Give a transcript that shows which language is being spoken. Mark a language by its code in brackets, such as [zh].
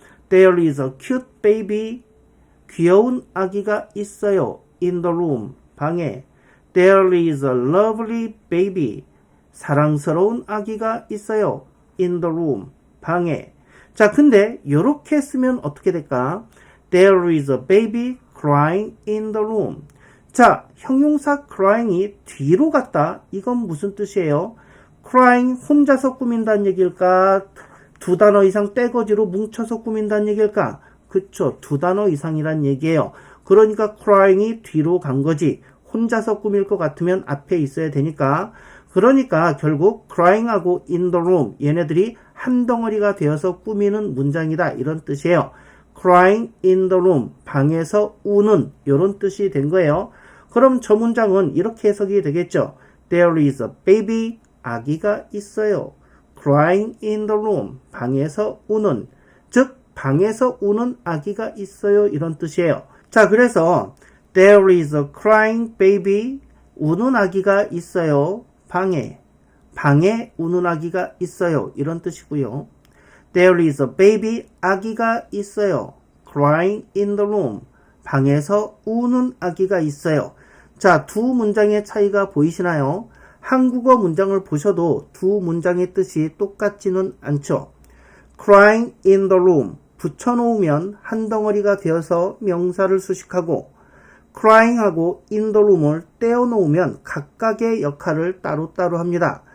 [en] There is a cute baby. [ko] 귀여운 아기가 있어요. [en] In the room. [ko] 방에. [en] There is a lovely baby. [ko] 사랑스러운 아기가 있어요. [en] In the room. [ko] 방에. 자, 근데 이렇게 쓰면 어떻게 될까? [en] There is a baby crying in the room. [ko] 자, 형용사 crying이 뒤로 갔다. 이건 무슨 뜻이에요? crying 혼자서 꾸민다는 얘기일까? 두 단어 이상 떼거지로 뭉쳐서 꾸민다는 얘기일까? 그쵸, 두 단어 이상이란 얘기예요. 그러니까 crying이 뒤로 간 거지. 혼자서 꾸밀 것 같으면 앞에 있어야 되니까. 그러니까 결국 crying하고 in the room 얘네들이 한 덩어리가 되어서 꾸미는 문장이다 이런 뜻이에요. [en] crying in the room [ko] 방에서 우는 이런 뜻이 된 거예요. 그럼 저 문장은 이렇게 해석이 되겠죠. [en] There is a baby [ko] 아기가 있어요. [en] crying in the room [ko] 방에서 우는 즉 방에서 우는 아기가 있어요 이런 뜻이에요. 자, 그래서 [en] There is a crying baby [ko] 우는 아기가 있어요. 방에 우는 아기가 있어요. 이런 뜻이고요. [en] There is a baby [ko] 아기가 있어요. [en] crying in the room [ko] 방에서 우는 아기가 있어요. 자, 두 문장의 차이가 보이시나요? 한국어 문장을 보셔도 두 문장의 뜻이 똑같지는 않죠. [en] crying in the room [ko] 붙여놓으면 한 덩어리가 되어서 명사를 수식하고 crying하고 in the room을 떼어놓으면 각각의 역할을 따로따로 합니다.